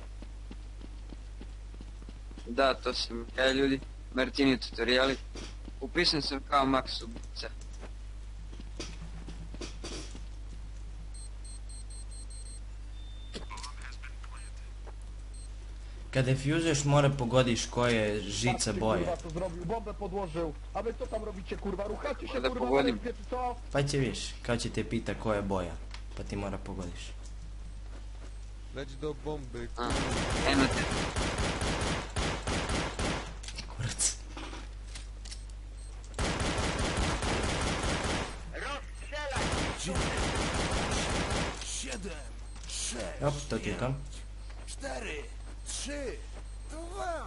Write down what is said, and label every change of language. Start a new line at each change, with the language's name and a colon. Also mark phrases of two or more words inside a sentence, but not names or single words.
Serbian: Da, to sam ja ljudi, Martini tutoriali. Upisan sam kao Max ubica. Kad defuzuješ mora pogodiš koje je žica boje.
Polish: Kurwa, to zrobił, bombę podłożył. A wy co tam robicie, kurwa? Ruchacie się, Może kurwa,
Serbian: pogodim.
Polish: na rybie, czy co?
Serbian: Pa će viš, kao će te pita koja je boja. Pa ti mora pogodiš.
Polish: Leć do bomby. A,
Serbian: eno te. Kurac. Op, to ti je to. 4, 3, 2.